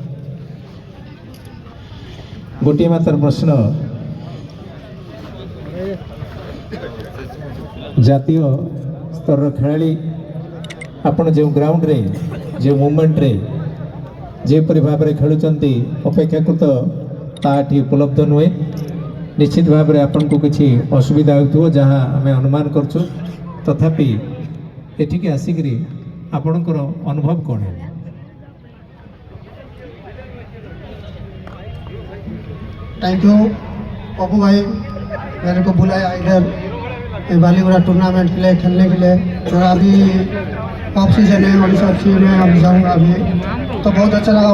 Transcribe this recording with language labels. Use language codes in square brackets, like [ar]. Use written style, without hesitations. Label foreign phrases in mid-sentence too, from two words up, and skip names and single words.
[or] ଗୋଟିଏ ମାତ୍ର ପ୍ରଶ୍ନ, ଜାତୀୟ ସ୍ତରର ଖେଳାଳି ଆପଣ ଯେଉଁ ଗ୍ରାଉଣ୍ଡରେ ଯେଉଁ ମୁଭମେଣ୍ଟରେ ଯେପରି ଭାବରେ ଖେଳୁଛନ୍ତି ଅପେକ୍ଷାକୃତ ତାହା ଏଠି ଉପଲବ୍ଧ ନୁହେଁ। ନିଶ୍ଚିତ ଭାବରେ ଆପଣଙ୍କୁ କିଛି ଅସୁବିଧା ହେଉଥିବ ଯାହା ଆମେ ଅନୁମାନ କରୁଛୁ, ତଥାପି ଏଠିକି ଆସିକରି ଆପଣଙ୍କର ଅନୁଭବ କ'ଣ ହେଲା? [en] thank you [hi] पप्पू भाई, मेरे को बुलाया इधर बालीगुड़ा टूर्नामेंट के लिए खेलने के लिए। मेरा अभी [en] off season [hi] है, ओडिशा FC में अब जाऊँगा अभी, तो बहुत अच्छा लगा।